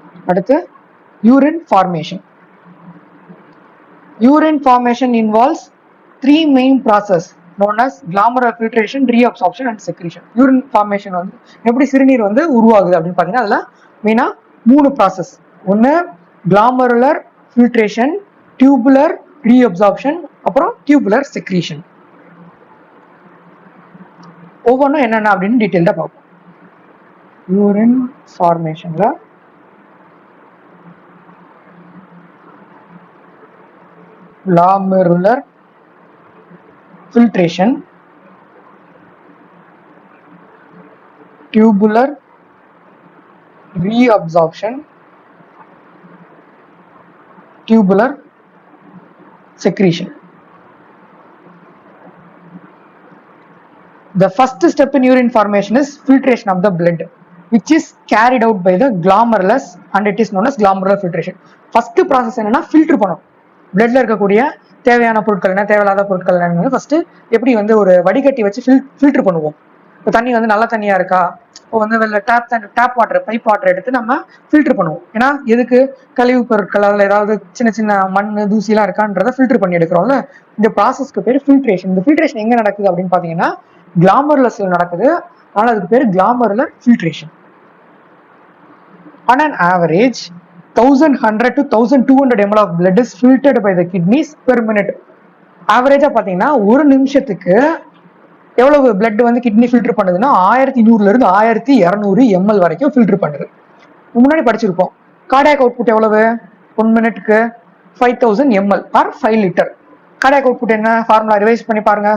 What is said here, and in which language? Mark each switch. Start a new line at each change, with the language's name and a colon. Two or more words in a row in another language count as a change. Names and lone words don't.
English: அடுத்து urine formation. Urine formation involves three main process known as glomerular filtration, reabsorption and secretion. Urine formation
Tamil: வந்து எப்படி சிறுநீர் வந்து உருவாகுது அப்படின்னு பார்த்தீங்கன்னா அதில் மெயினாக 3 ப்ராசஸ்.
English: ஒன்று glomerular filtration, tubular reabsorption, அப்புறம் tubular secretion.
Tamil: ஒவ்வொன்றும் என்னென்ன அப்படின்னு டீட்டெயில்டாக பார்ப்போம்.
English: urine formationla glomerular filtration, tubular reabsorption, tubular secretion. The first step in urine formation is filtration of the blood, which is carried out by the glomerulus and it is known as glomerular filtration. First process
Tamil: என்னன்னா filter பண்ணணும். பிளட்ல இருக்கக்கூடிய தேவையான பொருட்கள் என்ன, தேவையில்லாத பொருட்கள் என்னன்னு ஃபர்ஸ்ட் எப்படி வந்து ஒரு வடிகட்டி வச்சு ஃபில்டர் பண்ணுவோம். இப்போ தண்ணி வந்து நல்ல தண்ணியா இருக்கா, இப்போ வந்து
English: tap water, pipe water
Tamil: எடுத்து நம்ம ஃபில்டர் பண்ணுவோம். ஏன்னா எதுக்கு, கழிவு பொருட்கள் அதில் ஏதாவது சின்ன சின்ன மண் தூசிலாம் இருக்கான்றதை ஃபில்டர் பண்ணி எடுக்கிறோம்ல. இந்த ப்ராசஸ்க்கு பேர் ஃபில்ட்ரேஷன். இந்த ஃபில்ட்ரேஷன் எங்க நடக்குது அப்படின்னு பார்த்தீங்கன்னா glomerulus நடக்குது. அதனால அதுக்கு பேர்
English: glomerular filtration. On an average 1100 to 1200 ml of blood is filtered by the kidneys per minute.
Tamil: ஆவரேஜா பாத்தீங்கன்னா ஒரு நிமிஷத்துக்கு எவ்வளவு பிளட் வந்து
English: kidney filter
Tamil: பண்ணுதுன்னா 1100 இருந்து 1200 ml வரைக்கும் ஃபில்டர் பண்ணுது. முன்னாடி படிச்சிருப்போம்
English: cardiac output
Tamil: எவ்வளவு, 1 மினிட்க்கு 5000 ml or 5 லிட்டர்.
English: cardiac output
Tamil: என்ன
English: formula revise
Tamil: பண்ணி பாருங்க.